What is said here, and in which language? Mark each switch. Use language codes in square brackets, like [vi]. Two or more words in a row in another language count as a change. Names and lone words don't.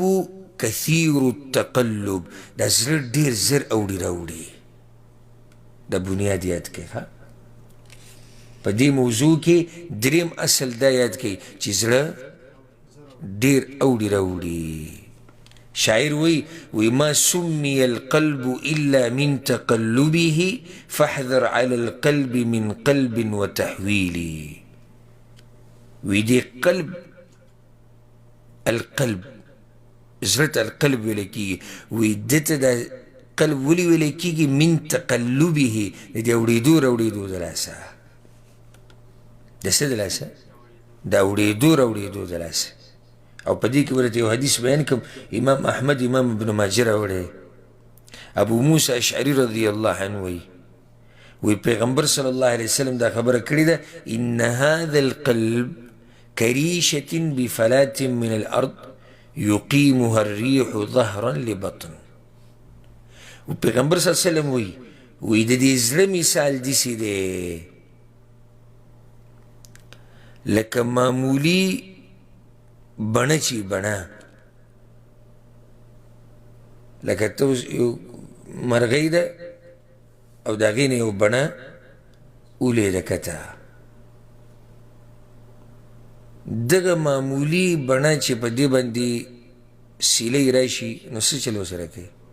[ar] کثیر التقلب [ps] دا زړه ډېر زر اوړي راوړي دا بنیاد یاد کړئ ښه په دې موضوع کې دریم اصل دا یاد کړئ چې زړه ډېر اوړي راوړي شاعر وی [ar] ما سمي القلب إلا من تقلبه فاحذر على القلب من قلب وتحويل [ps] وی دی قلب القلب زړه القلب ویل کېږي وی دته دا قلب ولې ویل کېږي [ar] من تقلبه [ps] د دې اوړېدو راوړېدو د لاسه د څه د لاسه د اوړېدو راوړېدو د لاسه او په دې کې ورته یو حدیث بیان کوم امام احمد امام ابن ماجه راوړی ابو موسی اشعري [ar] رضی الله عنه [ps] وی پیغمبر [ar] صلی الله علیه وسلم [ps] دا خبره کړې ده [ar] ان هذا القلب كريشة بفلاة من الأرض يقيمها الريح ظهرا لبطن [ps] و پیغمبر [ar] صلی الله علیه وسلم [ps] وی د دې زړه مثال داسې دی لکه معمولي بڼه چې بڼه لکه ته اوس یو مرغۍ ده او د هغې نه یو بڼه اولې ده کته دغه معمولي بڼه چې په دې باندې سیلۍ راشي نو څه چل ورسره کوي